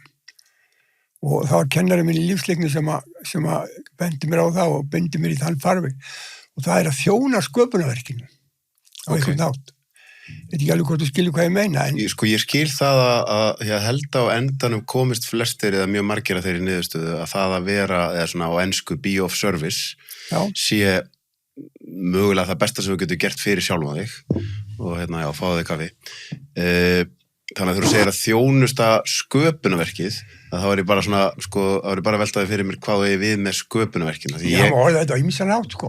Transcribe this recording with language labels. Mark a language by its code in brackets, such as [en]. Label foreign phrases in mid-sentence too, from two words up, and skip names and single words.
[is] Og það var kennari minn í lífsleikni sem að bendi mér á það og bendi mér í þann farveg. Og það er að þjóna sköpunarverkinu á einhvern nátt. Ég veit ekki alveg hvort þú skilur hvað ég meina. Ég skil það að ég held á endanum komist flestir eða mjög margir af þeirri niðurstöðu að það að vera, eða svona á ensku [en] be of service, [is] sé mögulega það besta sem þú getur gert fyrir sjálfan þig og fáðu þig kaffi. Þannig að þú segir að þjónusta sköpunarverkið, að þá ég bara svona, sko, þá ég bara veltaði fyrir mér hvað ég við með sköpunarverkinu. Já, þetta á ýmsan átt, sko.